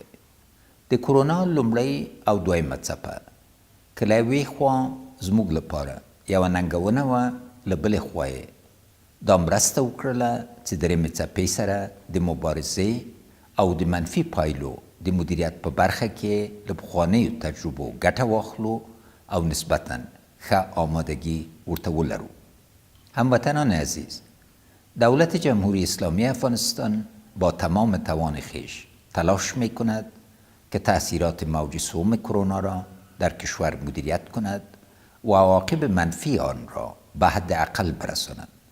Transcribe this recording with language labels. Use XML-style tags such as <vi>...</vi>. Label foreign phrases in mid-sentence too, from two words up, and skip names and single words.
<ps>د کرونا لومړی او دویمه څپه که له یوې خوا زموږ لپاره یوه ننګونه وه، له بلې خوا یې دا مرسته وکړله چې درېیمې څپې سره د مبارزې او د منفي پایلو د مدیریت په برخه کې له پخوانیو تجربو ګټه واخلو او نسبتاً ښه آمادگی ورته ولرو.</ps> <fa>هموطنان عزیز، دولت جمهوری اسلامی افغانستان با تمام توان خویش تلاش می کند که تأثیرات موج سوم کرونا را در کشور مدیریت کند و عواقب منفی آن را به حد اقل برساند.</fa>